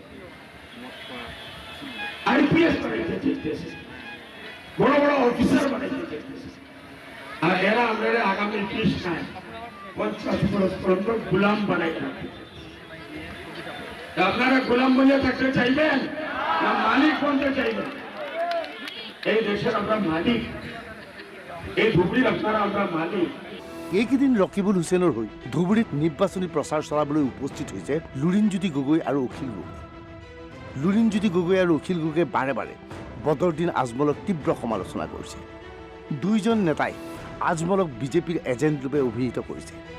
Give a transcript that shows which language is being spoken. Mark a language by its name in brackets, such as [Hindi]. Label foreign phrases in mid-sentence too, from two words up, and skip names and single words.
[Bangla] আইপিএস বানাইতে চাইতেছে বড় বড় অফিসার বানাইতে চাইতেছে আর এরা আমরা আগামী 30 নাই 50 বছর পর্যন্ত গোলাম বানাই রাখতে আপনারা গোলাম বলে থাকতে চাইবেন না মালিক বলতে চাইবেন এই দেশের আমরা মালিক এই ধুবড়ির আপনারা আমরা মালিক [Assamese] এইকেইদিন ৰকিবুল হুছেইনৰ হৈ ধুবুৰীত নিৰ্বাচনী প্ৰচাৰ চলাবলৈ উপস্থিত হৈছে লুৰিণজ্যোতি গগৈ আৰু অখিল গগৈ লুৰিণজ্যোতি গগৈ আৰু অখিল গগৈয়ে বাৰে বাৰে বদৰুদ্দিন আজমলক তীব্ৰ সমালোচনা কৰিছে দুইজন নেতাই আজমলক বিজেপিৰ এজেণ্ট ৰূপে অভিহিত কৰিছে